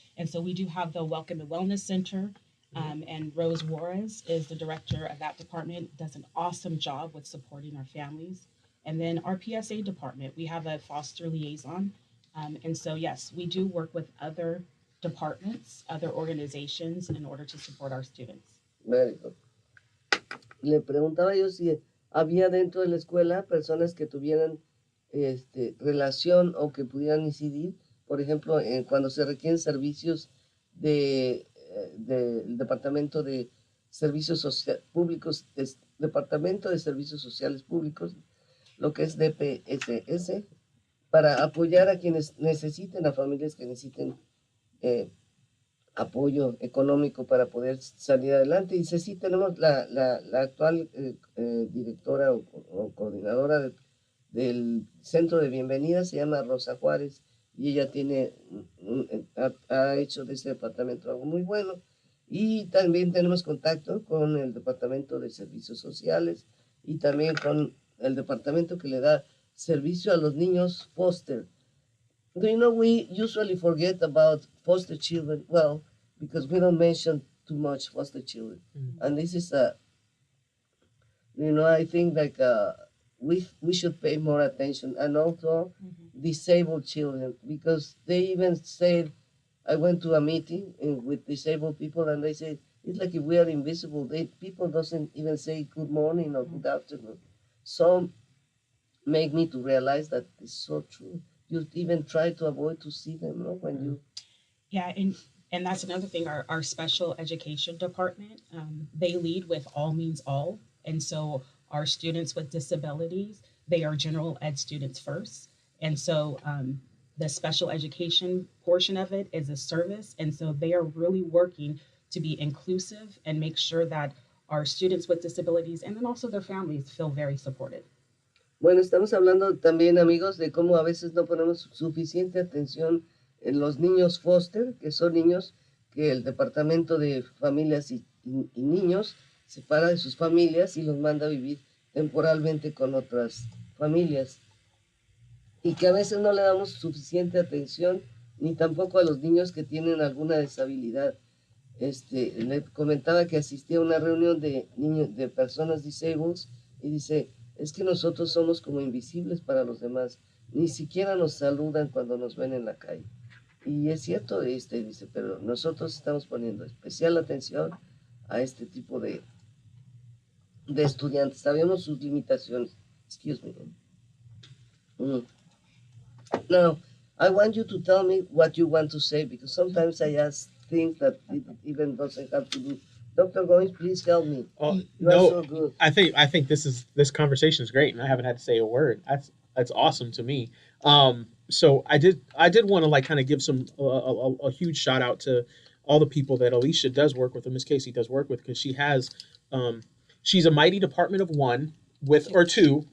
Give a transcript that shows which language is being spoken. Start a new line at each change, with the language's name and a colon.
English: And so we do have the Welcome and Wellness Center, and Rose Juarez is the director of that department, does an awesome job with supporting our families. And then our PSA department, we have a foster liaison And so, yes, we do work with other departments, other organizations in order to support our students. Very good.
Spanish: Le preguntaba yo si había dentro de la escuela personas que tuvieran relación o que pudieran incidir, por ejemplo, cuando se requieren servicios del Departamento de Servicios Públicos, Departamento de Servicios Sociales Públicos, lo que es DPSS, para apoyar a quienes necesiten, a familias que necesiten apoyo económico para poder salir adelante. Y sí tenemos la actual directora o coordinadora del centro de bienvenida, se llama Rosa Juárez, y ella tiene ha hecho de este departamento algo muy bueno. Y también tenemos contacto con el Departamento de Servicios Sociales y también con el departamento que le da servicio a los niños foster.
English: Do you know, we usually forget about foster children, well, because we don't mention too much foster children. Mm. And this is I think like we should pay more attention, and also disabled children, because they even said, I went to a meeting with disabled people, and they said it's like if we are invisible. People doesn't even say good morning or good afternoon. So make me to realize that it's so true. You even try to avoid to see them, no? When you Yeah, and that's another thing. Our special education department, they lead with all means all, and so our students with disabilities, they are general ed students first, and so the special education portion of it is a service, and so they are really working to be inclusive and make sure that our students with disabilities and then also their families feel very supported.
Spanish: Bueno, estamos hablando también, amigos, de cómo a veces no ponemos suficiente atención en los niños foster, que son niños que el Departamento de Familias y Niños separa de sus familias y los manda a vivir temporalmente con otras familias. Y que a veces no le damos suficiente atención, ni tampoco a los niños que tienen alguna deshabilidad. Le comentaba que asistí a una reunión de niños, de personas disabled, y dice, es que nosotros somos como invisibles para los demás, ni siquiera nos saludan cuando nos ven en la calle. Y es cierto, dice, pero nosotros estamos poniendo especial atención a este tipo de estudiantes. Sabemos sus limitaciones.
English: Excuse me. Now, I want you to tell me what you want to say, because sometimes I ask things that it even doesn't have to do. Dr. Goines, please help me. Oh, You no, are so good. I think this conversation is great, and I haven't had to say a word. That's awesome to me. So I did want to like kind of give some a huge shout out to all the people that Alicia does work with, and Miss Casey does work with, because she has she's a mighty department of one with or two.